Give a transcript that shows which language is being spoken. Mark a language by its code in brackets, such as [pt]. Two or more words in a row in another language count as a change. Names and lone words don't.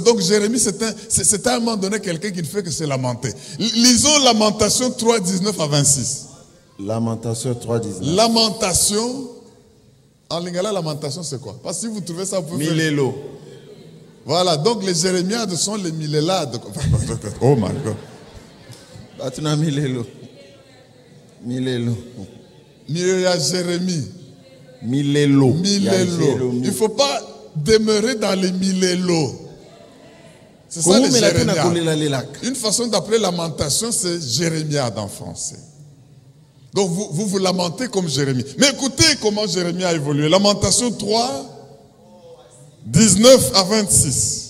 [fr] Donc Jérémie, c'est à un moment donné quelqu'un qui ne fait que se lamenter. Lisons Lamentation 3, 19 à 26. Lamentation 3, 19. Lamentation. En lingala, lamentation, c'est quoi? Parce que si vous trouvez ça, vous pouvez faire... Milélo. Voilà, donc les jérémiades sont les milélades. [en] Oh my God. [ln] Batuna Milélo. Milélo. [fr] Milélo Jérémie. Milélo. Milélo. Il ne faut pas demeurer dans les milélos. C'est ça les jérémiades. Une façon d'appeler lamentation, c'est jérémiade en français. Donc vous lamentez comme Jérémie. Mais écoutez comment Jérémie a évolué. Lamentation 3, 19 à 26.